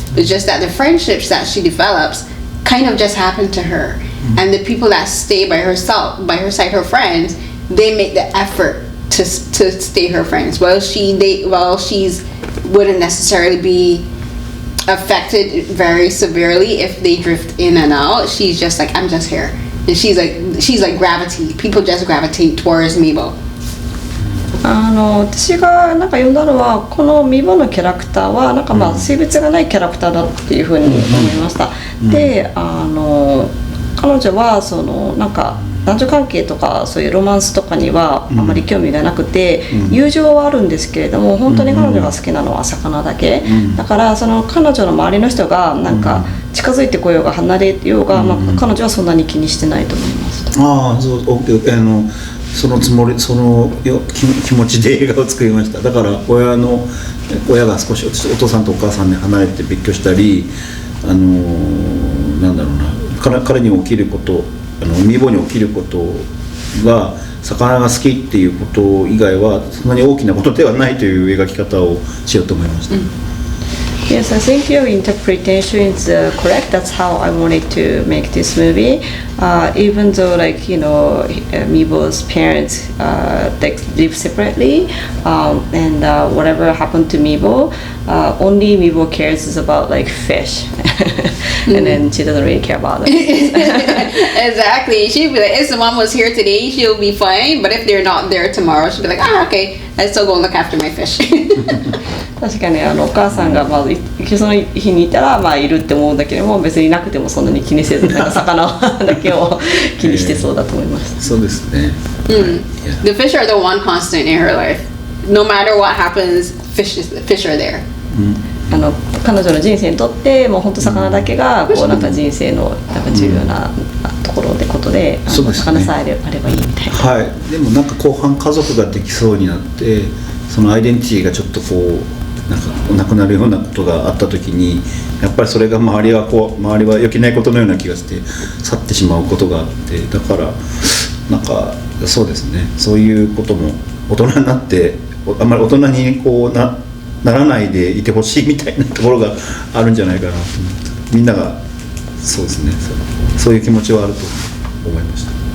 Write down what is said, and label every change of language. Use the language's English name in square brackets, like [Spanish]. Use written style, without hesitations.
[English] It's just that the friendships that she develops kind of just happen to her, and the people that stay by her side, her friends, they make the effort to stay her friends. While she's wouldn't necessarily be affected very severely if they drift in and out. She's just like, I'm just here, and she's like gravity. People just gravitate towards Mibo. [Japanese] 私がなんか読んだのはこのミボのキャラクターはなんか性別がないキャラクターだっていうふうに思いました。で、彼女はそのなんか男女関係とかそういうロマンスとかにはあまり興味がなくて、友情はあるんですけれども本当に彼女が好きなのは魚だけ、だからその彼女の周りの人がなんか近づいてこようが離れようが、彼女はそんなに気にしてないと思いました。ああ、そう、そのつもり、その気持ちで映画を作りました。だから親が少しお父さんとお母さんに離れて別居したり、なんだろうな、彼に起きること、ミボに起きることが魚が好きっていうこと以外はそんなに大きなことではないという描き方をしようと思いました。 [English] Yes, I think your interpretation is correct. That's how I wanted to make this movie. Even though, like Mibo's parents like live separately, and whatever happened to Mibo, only Mibo cares is about like fish, and then she doesn't really care about it. Exactly. She'd be like, if someone was here today, she'll be fine. But if they're not there tomorrow, she'll be like, okay, I still go look after my fish. [Japanese] 確かにお母さんがその日にいたらいるって思うんだけども別になくてもそんなに気にせずなんか魚だけを気にしてそうだと思いました。そうですね。 [English] The fish are the one constant in her life. No matter what happens, fish are there. [Japanese] 彼女の人生にとってもう本当魚だけがこうなんか人生のなんか重要なところでことで、魚さえあればいいみたいな。はい。でもなんか後半家族ができそうになって、そのアイデンティティがちょっとこうなんかなくなるようなことがあった時に、やっぱりそれが周りは良くないことのような気がして去ってしまうことがあって、だからなんかそうですね、そういうことも大人になってあんまり大人にこうならないでいてほしいみたいなところがあるんじゃないかなと思って、みんながそうですね、そういう気持ちはあると思いました。